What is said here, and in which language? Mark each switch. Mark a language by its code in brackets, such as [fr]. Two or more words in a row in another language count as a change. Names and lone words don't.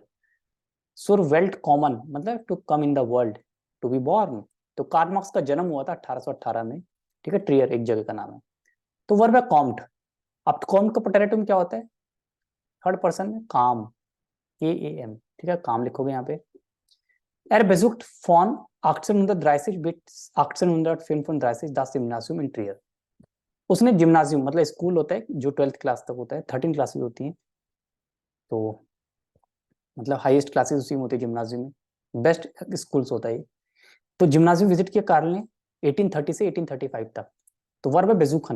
[de] zur Welt kommen [en] मतलब to come in the world, to be born. [hi] तो कार्ल मार्क्स का जन्म हुआ था 1818 में, ठीक है। ट्रियर एक जगह का नाम है। तो वर्ब है कॉम्ट। अब कॉम्ट का प्रेटेरिटुम क्या होता है? [en] third person [hi] में काम, KAM, ठीक है, काम लिखोगे यहाँ पे। [de] Er besucht von 1830 bis 1835 das Gymnasium in Trier। [hi] उसने जिम्नाजियम मतलब स्कूल होता है जो 12th क्लास तक होता है, 13 क्लासेस होती हैं, तो मतलब [en] highest classes [hi] उसी में होती है जिम्नाजियम में। [en] best schools [hi] होता है। तो जिम्नाजियम विजिट किया कार्ल ने 1830 से 1835 तक। तो वर्ब है बेजुखन।